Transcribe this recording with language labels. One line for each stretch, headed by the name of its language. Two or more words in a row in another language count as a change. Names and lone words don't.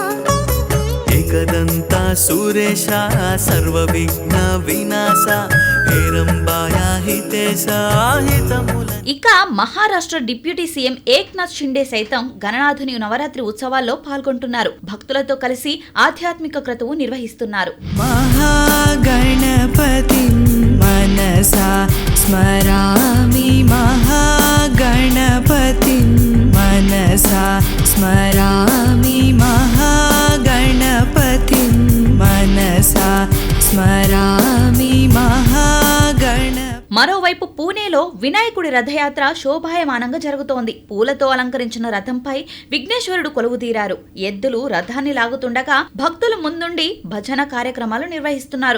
Sanskrit: एकदन्ता सुरेशा सर्वविघ्न विनाशा हेरंबाया हितेशा हितमुल.
Telugu: ఇక మహారాష్ట్ర డిప్యూటీ సీఎం ఏక్నాథ్ షిండే సైతం గణనాథుని నవరాత్రి ఉత్సవాల్లో పాల్గొంటున్నారు. భక్తులతో కలిసి ఆధ్యాత్మిక క్రతువు నిర్వహిస్తున్నారు.
Sanskrit: महागणपतिं मनसा स्मरामि महागणपतिं मनसा स्मरामि महागणपतिं मनसा स्मरामि महागण.
Telugu: మరోవైపు పూణేలో వినాయకుడి రథయాత్ర శోభాయమానంగా జరుగుతోంది. పూలతో అలంకరించిన రథంపై విఘ్నేశ్వరుడు కొలువుదీరారు. ఎద్దులు రథాన్ని లాగుతుండగా భక్తులు ముందుండి భజన కార్యక్రమాలు నిర్వహిస్తున్నారు.